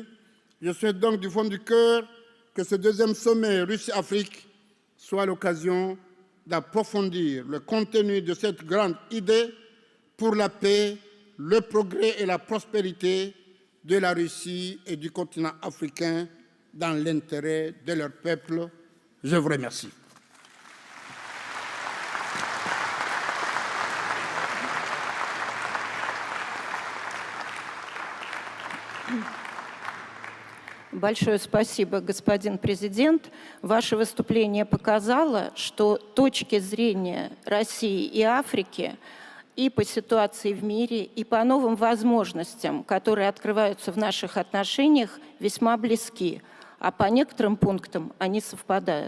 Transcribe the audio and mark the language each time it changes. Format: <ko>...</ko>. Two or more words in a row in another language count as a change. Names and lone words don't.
<fr>Je souhaite donc du fond du cœur que ce deuxième sommet Russie-Afrique soit l'occasion d'approfondir le contenu de cette grande idée pour la paix, le progrès et la prospérité de la Russie et du continent africain dans l'intérêt de leur peuple. Je vous remercie.</fr> <ru>Большое спасибо, господин президент. Ваше выступление показало, что точки зрения России и Африки и по ситуации в мире, и по новым возможностям, которые открываются в наших отношениях, весьма близки, а по некоторым пунктам они совпадают.</ru>